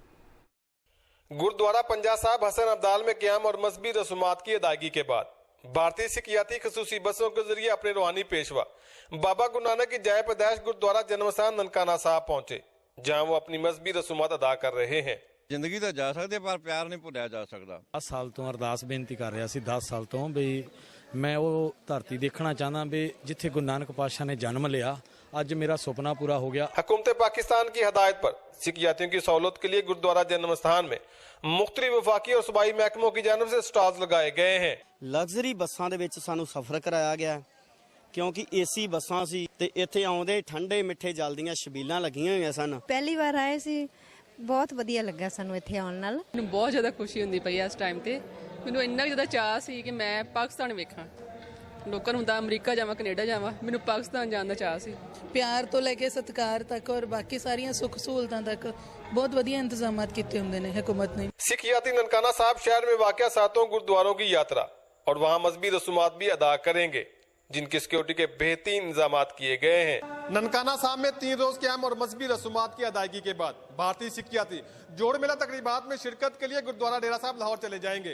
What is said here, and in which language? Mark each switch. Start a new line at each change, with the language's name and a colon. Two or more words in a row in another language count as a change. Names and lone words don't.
Urdu: گردوارہ پنجا صاحب حسن عبدال میں قیام اور مذہبی رسومات کی ادائیگی کے بعد بھارتی سکھ یاتری خصوصی بسوں کے ذریعے اپنے روحانی پیشوا بابا گرو نانک کی جائے پیدائش گردوارہ جنم استھان ننکانہ صاحب پہنچے، جہاں وہ اپنی مذہبی رسومات ادا کر رہے ہیں۔
Punjabi: ਜ਼ਿੰਦਗੀ ਤਾਂ ਜਾ ਸਕਦੀ ਪਰ ਪਿਆਰ ਨਹੀਂ ਭੁੱਲਿਆ ਜਾ ਸਕਦਾ। 10 ਸਾਲ ਤੋਂ ਅਰਦਾਸ ਬੇਨਤੀ ਕਰ ਰਿਹਾ ਸੀ, 10 ਸਾਲ ਤੋਂ ਵੀ ਮੈਂ ਉਹ ਧਰਤੀ ਦੇਖਣਾ ਚਾਹੁੰਦਾ ਵੀ ਜਿੱਥੇ ਗੁਰੂ ਨਾਨਕ ਪਾਤਸ਼ਾਹ ਨੇ ਜਨਮ ਲਿਆ। ਅੱਜ ਮੇਰਾ ਸੁਪਨਾ ਪੂਰਾ ਹੋ ਗਿਆ।
Urdu: حکومت پاکستان کی ہدایت پر سکھ یاتریوں کی سہولت کے لیے گردوارہ جنم استھان میں مختلف وفاقی اور صوبائی محکموں کی جانب سے سٹالز لگائے گئے ہیں۔
Punjabi: ਲਗਜ਼ਰੀ ਬੱਸਾਂ ਦੇ ਵਿੱਚ ਸਾਨੂੰ ਸਫ਼ਰ ਕਰਾਇਆ ਗਿਆ ਕਿਉਂਕਿ ਏਸੀ ਬੱਸਾਂ ਸੀ ਤੇ ਇੱਥੇ ਆਉਂਦੇ ਠੰਡੇ ਮਿੱਠੇ ਜਲ ਦੀਆਂ ਛਬੀਲਾਂ ਲੱਗੀਆਂ ਹੋਈਆਂ ਸਨ। ਪਹਿਲੀ ਵਾਰ ਆਏ ਸੀ, ਬਹੁਤ ਵਧੀਆ ਲੱਗਾ ਸਾਨੂੰ ਇੱਥੇ ਆਉਣ ਨਾਲ। ਮੈਨੂੰ ਬਹੁਤ ਜ਼ਿਆਦਾ ਖੁਸ਼ੀ ਹੁੰਦੀ ਪਈ ਇਸ ਟਾਈਮ ਤੇ। ਮੈਨੂੰ ਇੰਨਾ ਜ਼ਿਆਦਾ ਚਾਅ ਸੀ ਕਿ ਮੈਂ ਪਾਕਿਸਤਾਨ ਵੇਖਾਂ। ਲੋਕਾਂ ਨੂੰ ਹੁੰਦਾ ਅਮਰੀਕਾ ਜਾਵਾਂ, ਕੈਨੇਡਾ ਜਾਵਾਂ, ਮੈਨੂੰ ਪਾਕਿਸਤਾਨ ਜਾਣ ਦਾ ਚਾਅ ਸੀ। ਪਿਆਰ ਤੋਂ ਲੈ ਕੇ ਸਤਿਕਾਰ ਤੱਕ ਔਰ ਬਾਕੀ ਸਾਰੀਆਂ ਸੁੱਖ ਸਹੂਲਤਾਂ ਤੱਕ ਬਹੁਤ ਵਧੀਆ ਇੰਤਜ਼ਾਮਾਤ ਕੀਤੇ ਹੁੰਦੇ ਨੇ ਹਕੂਮਤ ਨੇ।
Urdu: سکھ یاتری ننکانہ صاحب شہر میں واقع ساتوں گردواروں کی یاترا اور وہاں مذہبی رسومات بھی ادا کریں گے، جن کی سیکیورٹی کے بہترین انتظامات کیے گئے ہیں۔ ننکانہ صاحب میں 3 روز قیام اور مذہبی رسومات کی ادائیگی کے بعد بھارتی سکھ یاتری جوڑ میلہ تقریبات میں شرکت کے لیے گردوارہ ڈیرہ صاحب لاہور چلے جائیں گے۔